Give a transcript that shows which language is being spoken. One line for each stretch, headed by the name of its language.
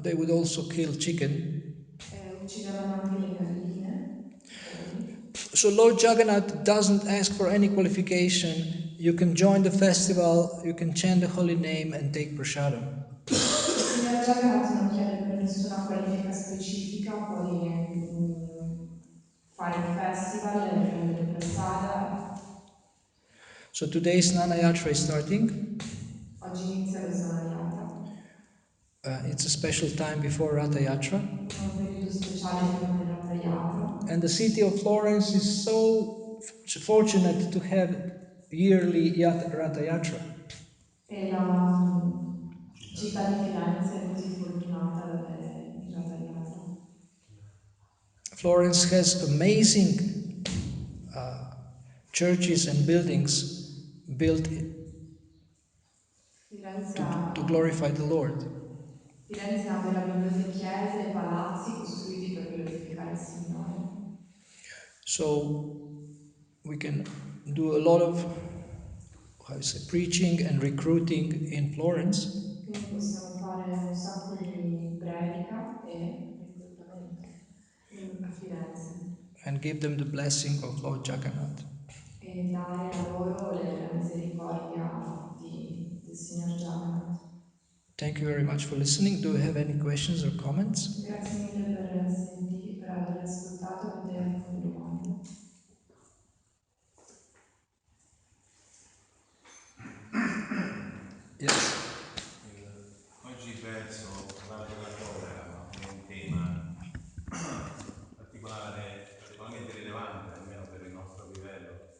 English: They would also kill chicken.
Italian: Uccidevano anche le galline, i polli.
English: So Lord Jagannath doesn't ask for any qualification. You can join the festival, you can chant the holy name and take prasadam.
Italian: Il Signor Jagannath non chiede per nessuna qualifica specifica, puoi fare il festival, prendere prasada.
English: So today's Snana Yatra is starting.
Italian: Oggi inizia lo Snana Yatra.
English: It's a special time before Ratha Yatra.
Italian: È un periodo speciale prima del Ratha Yatra.
English: And the city of Florence is so fortunate to have yearly Ratha Yatra.
Italian: E la città di Firenze è così fortunata ad avere il Ratha Yatra.
English: Florence has amazing churches and buildings built to glorify the Lord.
Italian: Firenze ha meravigliose chiese e palazzi costruiti per glorificare il Signore.
English: So we can do a lot of preaching and recruiting in Florence.
Italian: Quindi possiamo fare un sacco di predica e reclutamento a Firenze
English: And give them the blessing of Lord Jagannath.
Italian: e dare a loro la del signor Jagannath.
English: Thank you very much for listening. Do you have any questions or comments?
Italian: Grazie mille per aver ascoltato. Avete alcune domande?
English: Yes.
Italian: Oggi penso parlare della collera, no? È un tema particolarmente rilevante, almeno per il nostro livello.